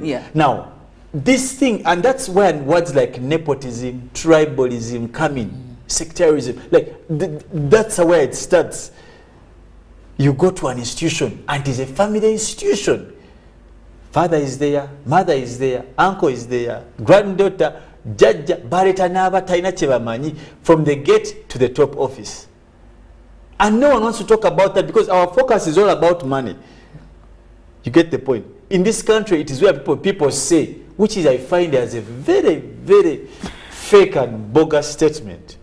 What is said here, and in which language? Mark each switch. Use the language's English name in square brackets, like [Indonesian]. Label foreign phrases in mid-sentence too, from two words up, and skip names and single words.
[English] Now, this thing, and that's when words like nepotism, tribalism come in, sectarianism, like that's where it starts. You go to an institution, and it is a family institution. Father is there, mother is there, uncle is there, granddaughter, judge, bareta naba taina chebamanyi, from the gate to the top office. And no one wants to talk about that because our focus is all about money. You get the point? In this country, it is where people say, which is I find as a very, very fake and bogus statement.